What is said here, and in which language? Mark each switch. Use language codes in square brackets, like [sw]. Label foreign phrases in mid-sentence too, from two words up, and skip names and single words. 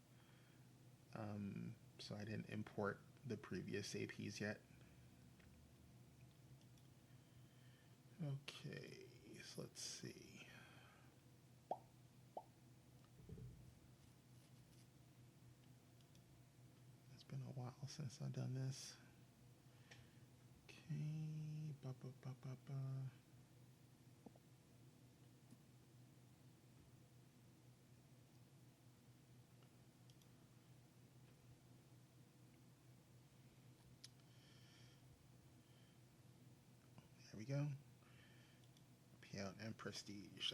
[en] So I didn't import the previous APs yet. Okay, so let's see. It's been a while since I've done this. Okay, ba ba ba ba ba. There we go. Payout and prestige.